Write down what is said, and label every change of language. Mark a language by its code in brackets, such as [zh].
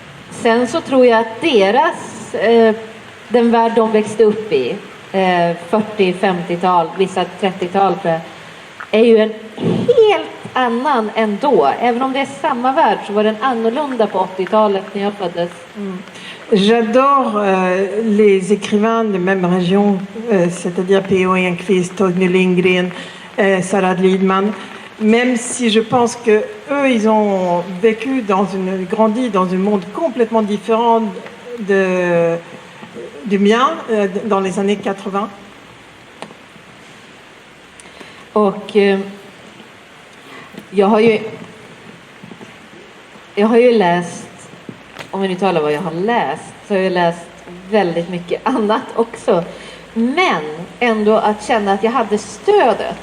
[sv] Sen så tror jag att den värld de växte upp i, 40-50-tal, vissa 30-tal tror jag, är ju en helt annan än då. Även om det är samma värld så var den annorlunda på 80-talet när jag föddes. [fr] J'adore les écrivains de même région, c'est-à-dire P.O. Enquist, Torgny Lindgren, Sara Lidman, même si je pense que eux, ils ont grandi dans un monde complètement différent du mien dans les années 80. [sv] Och jag har ju läst, om vi nu talar vad jag har läst, så har jag läst väldigt mycket annat också. Men ändå att känna att jag hade stödet.